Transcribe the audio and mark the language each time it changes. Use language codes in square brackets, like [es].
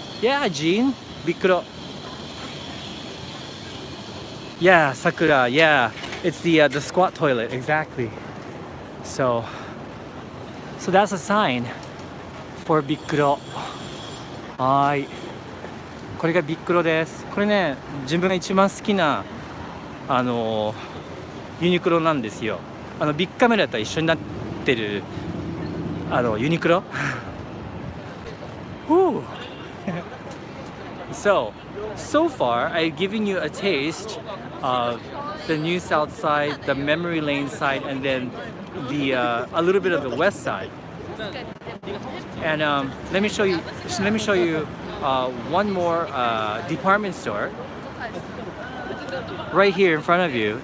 [en] Yeah, Jean, Bikuro. Yeah, Sakura, yeah. It's the squat toilet, exactly. So that's a sign for Bikuro. [ja] はい。これがビックロです。これね、自分が一番好きなユニクロなんですよ。ビッグカメラと一緒になってるユニクロ。 Whew. [en] So far I've given you a taste of the new south side, the memory lane side, and then the a little bit of the west side. And let me show you one more department store right here in front of you.